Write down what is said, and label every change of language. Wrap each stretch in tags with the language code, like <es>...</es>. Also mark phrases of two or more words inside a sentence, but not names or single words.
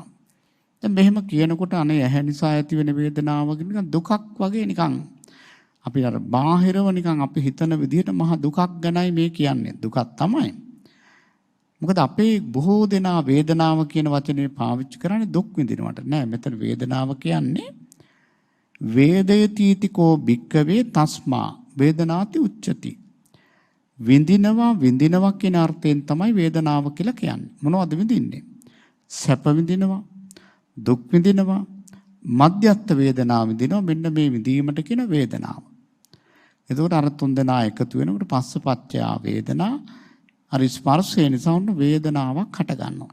<si>දැන් මෙහෙම කියනකොට අනේ ඇහැ නිසා ඇති වෙන වේදනාව නිකන් දුකක් වගේ නිකන් අපි අර බාහිරව නිකන් අපි හිතන විදිහට මහ දුකක් ගැනයි මේ කියන්නේ. දුකක් තමයි. මොකද අපේ බොහෝ දෙනා වේදනාව කියන වචනේ පාවිච්චි කරන්නේ දුක් විඳිනවට. නෑ මෙතන වේදනාව කියන්නේ</si> <pi>වේදයතිතිකෝ භික්කවේ තස්මා වේදනාති උච්චති.</pi> <si>විඳිනවා කියන අර්ථයෙන් තමයි වේදනාව කියලා කියන්නේ. මොනවද විඳින්නේ? සැප විඳිනවා, දුක් විඳිනවා, මධ්‍යස්ථ වේදනාව විඳිනවා. මෙන්න මේ විඳීමට කියන වේදනාව. එතකොට අර තුන් දෙනා එකතු වෙනකොට</si> <pi>පස්සපච්චය වේදනා</pi> <si>අර ස්පර්ශය නිසා උන්න වේදනාවක් හට ගන්නවා.</si>